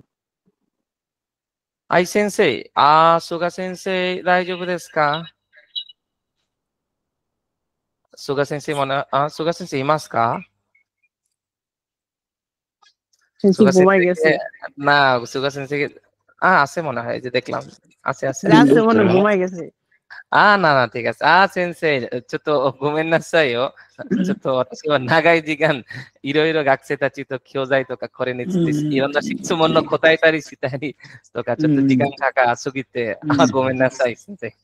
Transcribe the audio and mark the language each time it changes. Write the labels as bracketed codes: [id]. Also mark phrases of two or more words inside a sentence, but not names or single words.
[ja] アイ先生、スガ先生、大丈夫ですか? スガ先生スガ先生いますか? 先生 [bn] সুগা ঘুমাই সেন্সেই গেছে। না, সুগা সেন্সেই আছে মনে হয়, যে দেখলাম আছে আছে। [ja] ラストもの5枚です。なな、てか先生、ちょっとごめんなさいよ。ちょっと私は長い時間、いろいろ学生たちと教材とかこれについていろんな質問の答えたりしたりとか、ちょっと時間かかすぎて、ごめんなさい、先生。